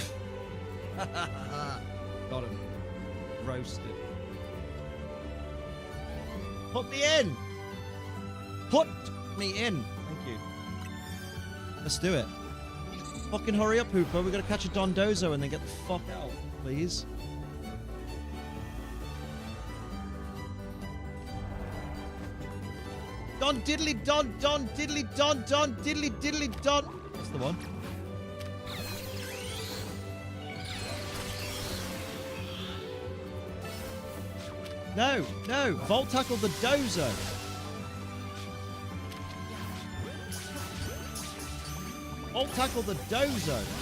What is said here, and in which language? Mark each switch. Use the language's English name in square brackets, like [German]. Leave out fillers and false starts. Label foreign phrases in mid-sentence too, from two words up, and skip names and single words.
[English] Got him. Roasted. Put me in! Put me in! Thank you. Let's do it. Fucking hurry up, Hooper. We're gonna catch a Dondozo and then get the fuck out, please. Don diddly don don diddly don don diddly diddly don. That's the one. No, no. Volt tackle the dozo. Volt tackle the dozo.